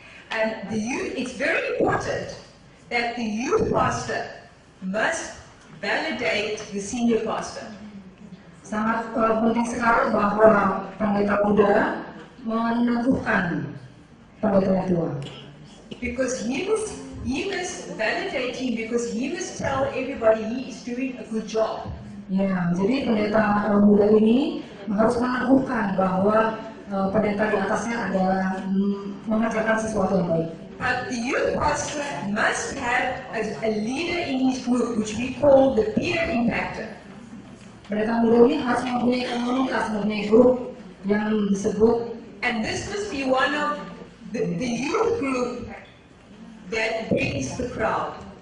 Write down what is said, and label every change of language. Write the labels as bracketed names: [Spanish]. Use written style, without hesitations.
[English] and it's very important that the youth pastor must validate the senior pastor. [Indonesian] Sangat penting sekali bahwa pendeta muda meneguhkan pendeta tua. [English] Because he must validate him, because he must tell everybody he is doing a good job. [Indonesian] Ya, jadi pendeta muda ini harus meneguhkan bahwa pendeta di atasnya adalah mengerjakan sesuatu yang baik. [English] But the youth pastor must have a leader in his group, which we call the peer impactor. [Indonesian] Pendeta muda ini harus mempunyai komunitas, mempunyai grup yang disebut. [English] And this must be one of the youth group that brings the crowd.